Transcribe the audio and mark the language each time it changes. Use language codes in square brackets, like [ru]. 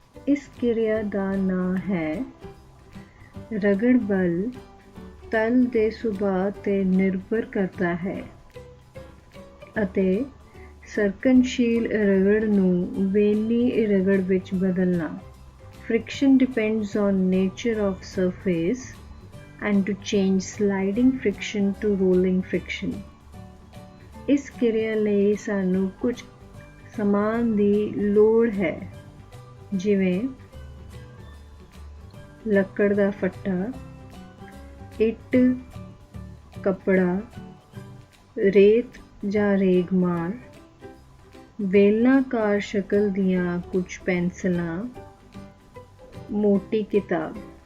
[pa] ਇਸ ਕਿਰਿਆ ਦਾ ਨਾਂ ਹੈ ਰਗੜ ਬਲ ਤਲ ਦੇ ਸੁਭਾਅ ਤੇ ਨਿਰਭਰ ਕਰਦਾ ਹੈ ਅਤੇ ਸਰਕਨਸ਼ੀਲ ਰਗੜ ਨੂੰ ਵੇਲੀ ਰਗੜ ਵਿੱਚ ਬਦਲਣਾ। [en] Friction depends on nature of surface and to change sliding friction to rolling friction. [pa] ਇਸ ਕਿਰਿਆ ਲਈ ਸਾਨੂੰ ਕੁਝ ਸਮਾਨ ਦੀ ਲੋੜ ਹੈ, ਜਿਵੇਂ ਲੱਕੜ ਦਾ ਫੱਟਾ, ਇੱਟ, ਕੱਪੜਾ, ਰੇਤ ਜਾਂ ਰੇਗਮਾਲ, ਵੇਲਨਾਕਾਰ ਸ਼ਕਲ ਦੀਆਂ ਕੁਝ ਪੈਨਸਲਾਂ, मोटी किताब,